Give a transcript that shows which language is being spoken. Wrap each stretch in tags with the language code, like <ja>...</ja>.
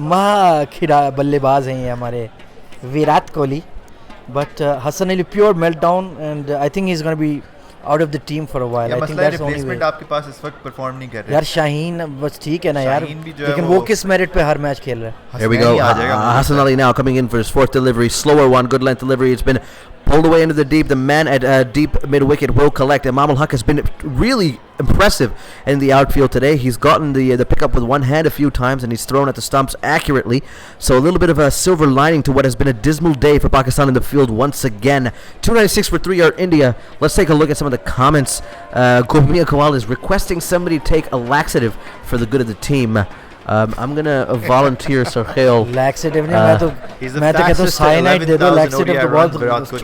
<hi>महा बल्लेबाज हैं ये हमारे Virat Kohli.</hi> <en>But Hasan Ali pure meltdown and I think he is gonna be out of the team for a while. I think that's only way.</en> <hi>आपके पास इस वक्त परफॉर्म नहीं कर रहे यार शाहीन बस ठीक है ना यार, शाहीन भी जो है लेकिन वो वो किस मेरिट पे हर मैच खेल रहा है.</hi> <en>Here we go. Hassan Ali now coming in for his 4th delivery. Slower one, good length delivery. It's been pulled away into the deep. The man at deep mid-wicket will collect. Imam Ul Haq has been really impressive in the outfield today. He's gotten the pickup with one hand a few times, and he's thrown at the stumps accurately. So a little bit of a silver lining to what has been a dismal day for Pakistan in the field once again. 296 for 3 are India. Let's take a look at some of the comments. Gurmia Kawal is requesting somebody take a laxative for the good of the team. I'm gonna volunteer Sarkhail.</en> <hi>Laxative नहीं, मैं तो कहता हूँ cyanide दे दो. Laxative तो बहुत छोटी</hi>